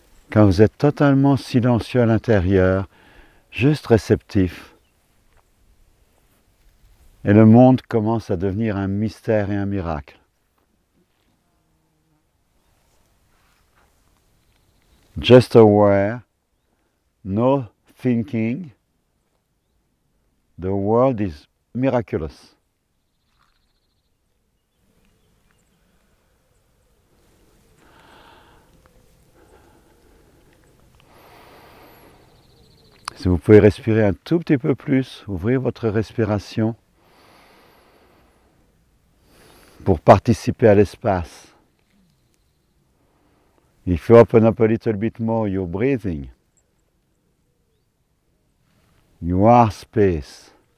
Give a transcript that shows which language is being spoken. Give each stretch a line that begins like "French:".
French: Quand vous êtes totalement silencieux à l'intérieur, juste réceptif, et le monde commence à devenir un mystère et un miracle.
English: Just aware, no thinking, the world is miraculous.
French: Si vous pouvez respirer un tout petit peu plus, ouvrir votre respiration pour participer à l'espace.
English: If you open up a little bit more your breathing, you are space.